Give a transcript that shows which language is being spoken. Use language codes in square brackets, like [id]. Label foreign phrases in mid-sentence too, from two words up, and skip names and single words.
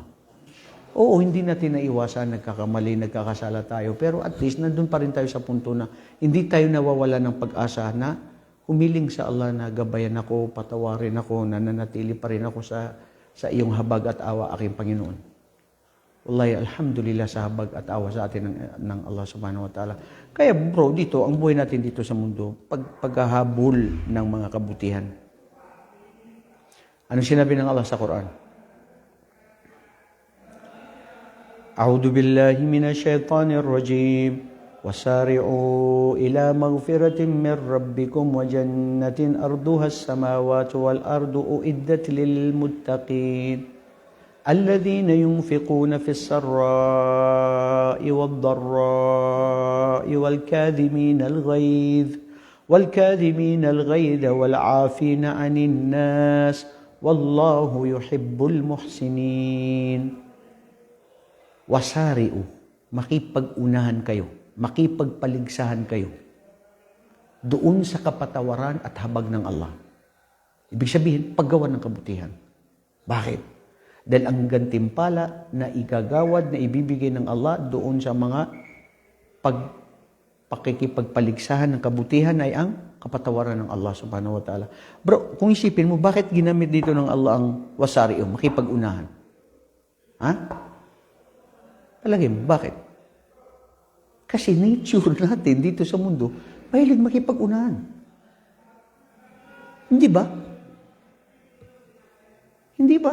[tl] Oo, hindi natin naiwasan, nagkakamali, nagkakasala tayo, pero at least nandun pa rin tayo sa punto na hindi tayo nawawala ng pag-asa na humiling sa Allah na gabayan ako, patawarin ako, nananatili pa rin ako sa iyong habag at awa, aking Panginoon. [ar] والله الحمد لله [tl] sa habag at awa sa atin ng Allah [ar] سبحانه وتعالى. [tl] Kaya bro, dito, ang buhay natin dito sa mundo, paghahabol ng mga kabutihan. Ano sinabi ng Allah sa Quran? [ar] أعوذ بالله من الشيطان الرجيم. وسارعوا إلى مغفرة من ربكم وجنة أرضها السماوات والأرض أعدت للمتقين الذين ينفقون في السراء والضراء والكاظمين الغيظ والعافين عن الناس والله يحب المحسنين. Wasari'u, [tl] makipag-unahan kayo, makipagpaligsahan kayo doon sa kapatawaran at habag ng Allah. Ibig sabihin, paggawa ng kabutihan. Bakit? Dahil ang gantimpala na igagawad, na ibibigay ng Allah doon sa mga pakikipagpaligsahan ng kabutihan ay ang kapatawaran ng Allah [ar] سبحانه وتعالى. [tl] Bro, kung isipin mo, bakit ginamit dito ng Allah ang wasari'u, makipag-unahan? Ha? Palagay mo, bakit? Kasi nature natin dito sa mundo, mahilig makipag-unahan. Hindi ba? Hindi ba?